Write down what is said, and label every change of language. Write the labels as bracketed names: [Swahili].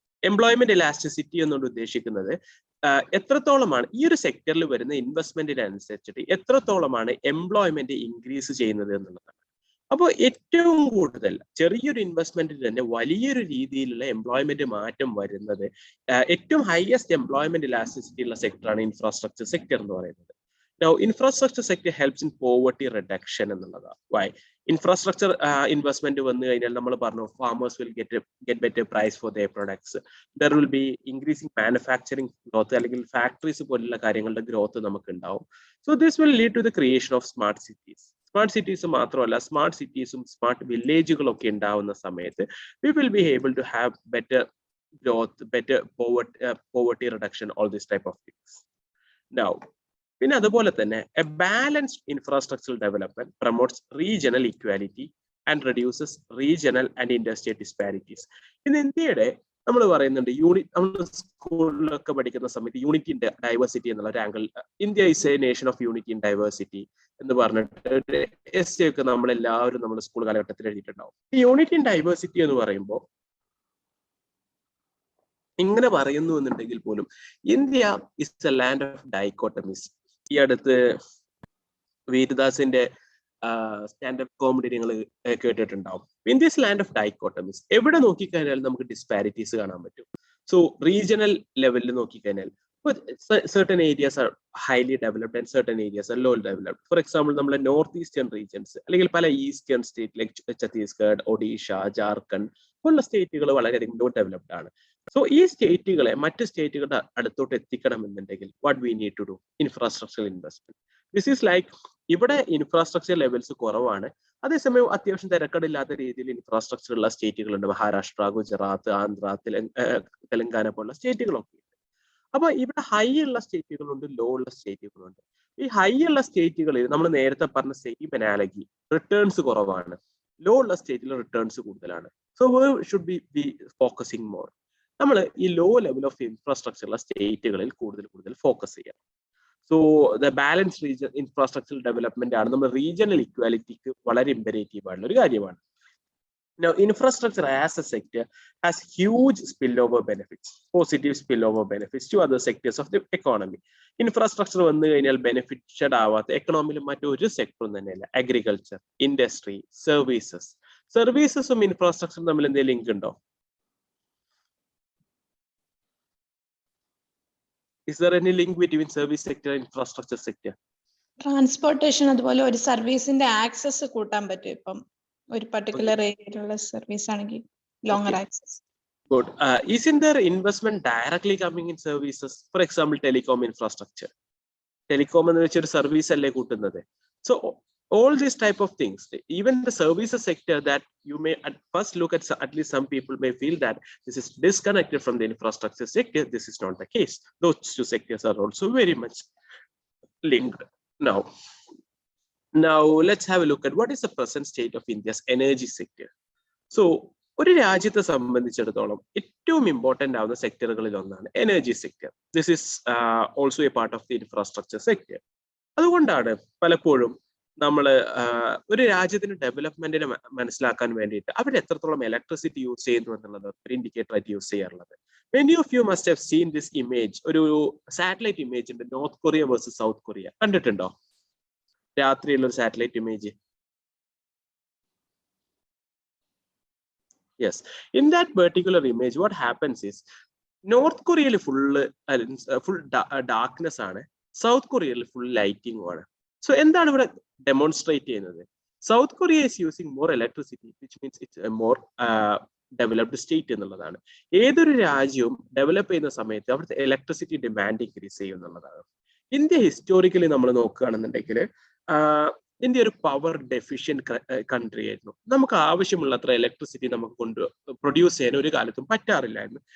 [Malayalam] Employment elasticity എന്നുകൊണ്ട് ഉദ്ദേശിക്കുന്നത് എത്രത്തോളമാണ് ഈ ഒരു സെക്ടറിൽ വരുന്ന ഇൻവെസ്റ്റ്മെന്റിനനുസരിച്ചിട്ട് എത്രത്തോളമാണ് എംപ്ലോയ്മെന്റ് ഇൻക്രീസ് ചെയ്യുന്നത് എന്നുള്ളതാണ്. അപ്പോൾ ഏറ്റവും കൂടുതൽ ചെറിയൊരു ഇൻവെസ്റ്റ്മെന്റിൽ തന്നെ വലിയൊരു രീതിയിലുള്ള എംപ്ലോയ്മെന്റ് മാറ്റം വരുന്നത് ഏറ്റവും ഹയസ്റ്റ് എംപ്ലോയ്മെന്റ് ഇലാസ്റ്റിസിറ്റി ഉള്ള സെക്ടറാണ് ഇൻഫ്രാസ്ട്രക്ചർ സെക്ടർ എന്ന് പറയുന്നത്. [English] Now, infrastructure sector helps in poverty reduction [Malayalam] എന്നുള്ളതാണ്. [English] Why? Infrastructure investment [Malayalam] വന്നു കഴിഞ്ഞാൽ നമ്മൾ പറഞ്ഞു [English] farmers will get better price for their products. There will be increasing manufacturing growth [Malayalam] അല്ലെങ്കിൽ ഫാക്ടറീസ് പോലുള്ള കാര്യങ്ങളുടെ ഗ്രോത്ത് നമുക്ക് ഉണ്ടാവും. [English] So this will lead to the creation of smart cities. [Malayalam] Smart cities മാത്രമല്ല സ്മാർട്ട് സിറ്റീസും സ്മാർട്ട് വില്ലേജുകളും ഒക്കെ ഉണ്ടാവുന്ന സമയത്ത് [English] we will be able to have better growth, better poverty reduction, all this type of things. Now, [Malayalam] പിന്നെ അതുപോലെ തന്നെ [English] A balanced infrastructural development promotes regional equality and reduces regional and industrial disparities. [Malayalam] ഇന്ന് ഇന്ത്യയുടെ നമ്മൾ പറയുന്നുണ്ട് നമ്മൾ സ്കൂളിലൊക്കെ പഠിക്കുന്ന സമയത്ത് യൂണിറ്റി ഇൻ ഡൈവേഴ്സിറ്റി എന്നുള്ള ഒരു angle, [English] India is a nation of unity in diversity [Malayalam] എന്ന് പറഞ്ഞിട്ട് എസ് ഒക്കെ നമ്മളെല്ലാവരും നമ്മുടെ സ്കൂൾ കാലഘട്ടത്തിൽ എഴുതിയിട്ടുണ്ടാവും. ഈ യൂണിറ്റി ഇൻ ഡൈവേഴ്സിറ്റി എന്ന് പറയുമ്പോൾ ഇങ്ങനെ പറയുന്നു എന്നുണ്ടെങ്കിൽ പോലും [English] India is a land of dichotomies. [Malayalam] ഈ അടുത്ത് വീരദാസിന്റെ സ്റ്റാൻഡപ്പ് കോമഡി നിങ്ങൾ കേട്ടിട്ടുണ്ടാവും. [English] India is land of dichotomies. [Malayalam] എവിടെ നോക്കിക്കഴിഞ്ഞാൽ നമുക്ക് ഡിസ്പാരിറ്റീസ് കാണാൻ പറ്റും. [English] so [Malayalam] റീജിയണൽ ലെവലിൽ നോക്കിക്കഴിഞ്ഞാൽ [English] certain areas are highly developed and certain areas are low developed. [Malayalam] For example, നമ്മളെ നോർത്ത് ഈസ്റ്റേൺ റീജിയൻസ് അല്ലെങ്കിൽ പല eastern state like Chhattisgarh, Odisha, Jharkhand പോലുള്ള സ്റ്റേറ്റുകൾ വളരെയധികം ലോ ഡെവലപ്ഡ് ആണ്. സോ ഈ സ്റ്റേറ്റുകളെ മറ്റ് സ്റ്റേറ്റുകളുടെ അടുത്തോട്ട് എത്തിക്കണമെന്നുണ്ടെങ്കിൽ [English] What we need to do infrastructure investment. This is like [Malayalam] ഇവിടെ ഇൻഫ്രാസ്ട്രക്ചർ ലെവൽസ് കുറവാണ്, അതേസമയം അത്യാവശ്യം തിരക്കടില്ലാത്ത രീതിയിൽ ഇൻഫ്രാസ്ട്രക്ചർ ഉള്ള സ്റ്റേറ്റുകളുണ്ട്. മഹാരാഷ്ട്ര, ഗുജറാത്ത്, ആന്ധ്ര, തെലങ്കാന പോലുള്ള സ്റ്റേറ്റുകളൊക്കെ. അപ്പൊ ഇവിടെ ഹൈ ഉള്ള സ്റ്റേറ്റുകളുണ്ട്, ലോ ഉള്ള സ്റ്റേറ്റുകളുണ്ട്. ഈ ഹൈ ഉള്ള സ്റ്റേറ്റുകളിൽ നമ്മൾ നേരത്തെ പറഞ്ഞ സെയിം അനാലജി റിട്ടേൺസ് കുറവാണ്, ലോ ഉള്ള സ്റ്റേറ്റിൽ റിട്ടേൺസ് കൂടുതലാണ്. [English] So we should be focusing more. [Malayalam] നമ്മൾ ഈ ലോ ലെവൽ ഓഫ് ഇൻഫ്രാസ്ട്രക്ചർ ഉള്ള സ്റ്റേറ്റുകളിൽ കൂടുതൽ ഫോക്കസ് ചെയ്യാം. So the balance region infrastructure development ആണ് നമ്മൾ റീജിയണൽ ഇക്വാലിറ്റിക്ക് വളരെ ഇമ്പരേറ്റീവ് ആയിട്ടുള്ള ഒരു കാര്യമാണ്. [English] Now, infrastructure as a sector has huge spillover benefits, positive spillover benefits to other sectors of the economy. [Malayalam] Infrastructure വന്നു കഴിഞ്ഞാൽ ബെനിഫിറ്റഡ് ആവാത്ത എക്കണോമിയിൽ മറ്റൊരു സെക്ടറും തന്നെയല്ല. അഗ്രികൾച്ചർ, ഇൻഡസ്ട്രി, സർവീസസും ഇൻഫ്രാസ്ട്രക്ചറും തമ്മിൽ എന്തെങ്കിലും ലിങ്ക് ഉണ്ടോ? [English] Is there any link between service sector and infrastructure sector? [Malayalam] Transportation അതുപോലെ ഒരു സർവീസിന്റെ ആക്സസ് കൂട്ടാൻ പറ്റും. ഇപ്പം ഒരു പർട്ടിക്കുലർ ഏരിയയിലുള്ള സർവീസ് ആണെങ്കിൽ longer access. [English] Good. Isn't there investment directly coming in services? For example, telecom infrastructure. [Malayalam] Telecom എന്ന് വെച്ചൊരു സർവീസ് അല്ലേ കൂട്ടുന്നത്. [English] So all these type of things, even the services sector that you may at first look at least some people may feel that this is disconnected from the infrastructure sector. This is not the case. Those two sectors are also very much linked. Now let's have a look at what is the present state of India's energy sector. [Malayalam] So ഒരു രാജ്യത്തെ സംബന്ധിച്ചിടത്തോളം ഏറ്റവും important ആവുന്ന സെക്ടറുകളിൽ ഒന്നാണ് energy sector. [English] This is also a part of the infrastructure sector. [Malayalam] അതുകൊണ്ടാണ് പലപ്പോഴും നമ്മൾ ഒരു രാജ്യത്തിന്റെ ഡെവലപ്മെന്റിനെ മനസ്സിലാക്കാൻ വേണ്ടിയിട്ട് അവർ എത്രത്തോളം ഇലക്ട്രിസിറ്റി യൂസ് ചെയ്യുന്നു എന്നുള്ളത് ഒരു ഇൻഡിക്കേറ്റർ ആയിട്ട് യൂസ് ചെയ്യാറുള്ളത്. [English] Many of you must have seen this image. [Malayalam] ഒരു സാറ്റലൈറ്റ് ഇമേജ് ഉണ്ട്, north Korea versus south Korea. കണ്ടിട്ടുണ്ടോ രാത്രിയുള്ള ഒരു satellite image? [English] Yes, in that particular image what happens is [Malayalam] north കൊറിയയിൽ ഫുൾ ഡാർക്ക്നെസ് ആണ്, സൗത്ത് കൊറിയയിൽ full lighting ആണ്. So എന്താണ് ഇവിടെ ഡെമോൺസ്ട്രേറ്റ് ചെയ്യുന്നത്? [English] South Korea is using more electricity, which means it's a more [Malayalam] developed state എന്നുള്ളതാണ്. ഏതൊരു രാജ്യവും ഡെവലപ്പ് ചെയ്യുന്ന സമയത്ത് അവിടുത്തെ ഇലക്ട്രിസിറ്റി ഡിമാൻഡ് ഇൻക്രീസ് ചെയ്യും എന്നുള്ളതാണ്. ഇന്ത്യ ഹിസ്റ്റോറിക്കലി നമ്മൾ നോക്കുകയാണെന്നുണ്ടെങ്കിൽ ഇന്ത്യ ഒരു പവർ ഡെഫിഷ്യന്റ് കൺട്രി ആയിരുന്നു. നമുക്ക് ആവശ്യമുള്ളത്ര ഇലക്ട്രിസിറ്റി നമുക്ക് പ്രൊഡ്യൂസ് ചെയ്യാൻ ഒരു കാലത്തും പറ്റാറില്ലായിരുന്നു.